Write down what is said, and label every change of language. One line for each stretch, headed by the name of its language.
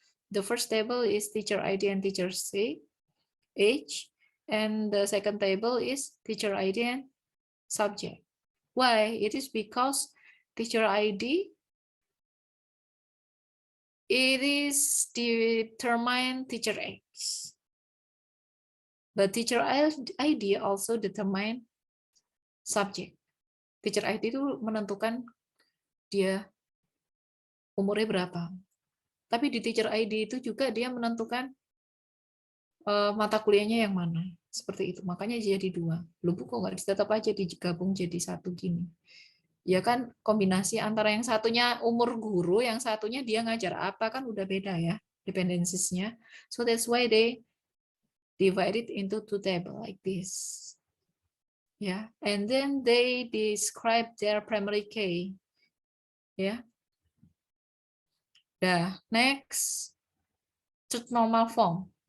English: The first table is teacher ID and teacher age, and the second table is teacher ID and subject. Why? It is because teacher ID it is determine teacher age, but teacher ID also determine subject.
Indonesian: Teacher ID itu menentukan dia umurnya berapa. Tapi di teacher ID itu juga dia menentukan mata kuliahnya yang mana. Seperti itu. Makanya jadi 2. Lu kok nggak tetap aja digabung jadi 1 gini. Ya kan kombinasi antara yang satunya umur guru, yang satunya dia ngajar apa kan udah beda ya dependencies-nya.
English: So that's why they divide it into two tables like this. Yeah, and then they describe their primary key. Ya. Dah, next third normal form.